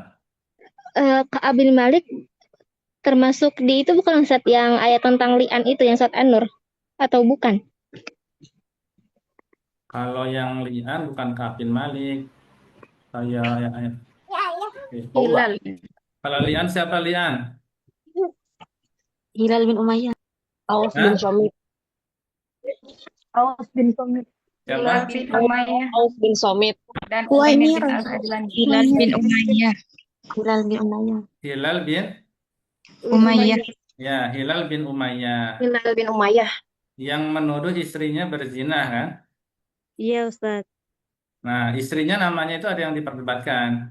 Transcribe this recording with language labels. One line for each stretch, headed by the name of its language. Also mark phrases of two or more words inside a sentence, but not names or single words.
Indonesian: Ka'ab bin Malik termasuk di itu bukan Ustadz yang ayat tentang li'an itu yang surat An-Nur atau bukan? Kalau yang li'an bukan Ka'ab bin Malik. Saya ayat. Hilal. Kalau li'an siapa li'an? Hilal bin Umayyah. Aus Hah? bin Somit. Aus bin Somit. Siapa? bin Umayyah. Aus bin Somit. Dan Uwaimir. bin Al-Adlani. Hilal bin Umayyah. Hilal bin Umayyah. Hilal bin? Umayyah. Ya, Hilal bin Umayyah. Hilal bin Umayyah. Yang menuduh istrinya berzina kan? Iya, Ustaz. Nah, istrinya namanya itu ada yang diperdebatkan.